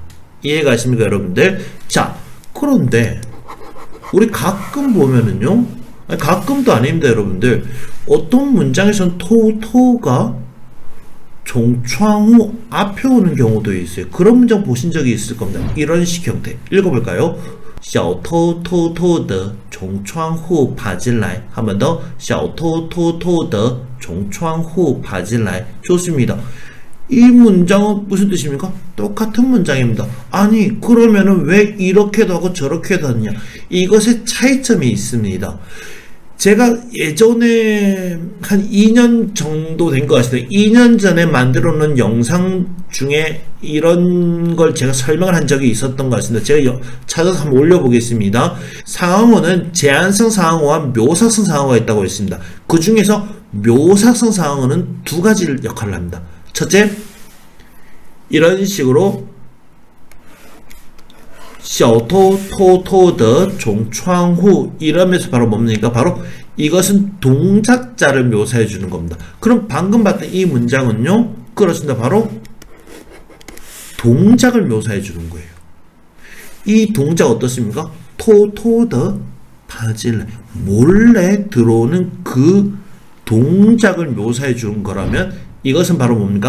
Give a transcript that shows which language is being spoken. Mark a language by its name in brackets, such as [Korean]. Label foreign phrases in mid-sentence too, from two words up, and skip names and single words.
[Korean] 이해가십니까, 여러분들? 자, 그런데 우리 가끔 보면은요, 아니, 가끔도 아닙니다, 여러분들. 어떤 문장에서는 토가 종초항후 앞에 오는 경우도 있어요. 그런 문장 보신 적이 있을 겁니다. 이런 식 형태. 읽어볼까요? [Chinese] 小偷偷偷地从窗户爬进来. [Korean] 한 번 더. [Chinese] 小偷偷偷地从窗户爬进来. [Korean] 좋습니다. 이 문장은 무슨 뜻입니까? 똑같은 문장입니다. 아니, 그러면은 왜 이렇게도 하고 저렇게도 하느냐? 이것에 차이점이 있습니다. 제가 예전에 한 2년 정도 된 것 같습니다. 2년 전에 만들어 놓은 영상 중에 이런 걸 제가 설명을 한 적이 있었던 것 같습니다. 제가 찾아서 한번 올려보겠습니다. 상황어는 제한성 상황어와 묘사성 상황어가 있다고 했습니다. 그 중에서 묘사성 상황어는 두 가지 역할을 합니다. 첫째, 이런 식으로 [Chinese] 小偷偷偷地从窗户 [Korean] 이러면서 바로 뭡니까? 바로 이것은 동작자를 묘사해 주는 겁니다. 그럼 방금 봤던 이 문장은요, 그렇습니다. 바로 동작을 묘사해 주는 거예요. 이 동작 어떻습니까? 토더 바질 몰래 들어오는 그 동작을 묘사해 주는 거라면 이것은 바로 뭡니까?